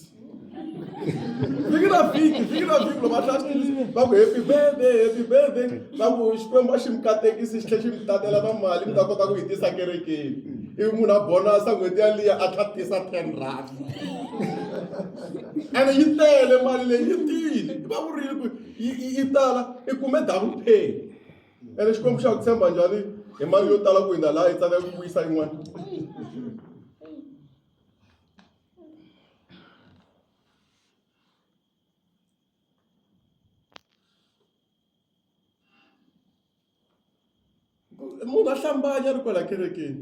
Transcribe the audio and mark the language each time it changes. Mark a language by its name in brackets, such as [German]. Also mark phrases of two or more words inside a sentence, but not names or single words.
[Tsonga] Viki na viki loko va tlhela va ku [English] happy birthday [Tsonga] va ku Xikwembu a xi mi katekisi xi tlhela xi mi tatela na mali mi ta kota ku yi tisa kerekeni. Ivi munhu a bonasa n'hweti yaliya a tlha tisa 10 rand. And yi tele mali leyi yi tile. Va vurile ku yi tala I kume [English] double pay. [Tsonga] And Xikwembu xa ku tshemba njhani hi mali yo tala ku hindza laha hi tsandzeka ku vuyisa yin'wana. Munhu a hlambanya ri kwala kerekeni.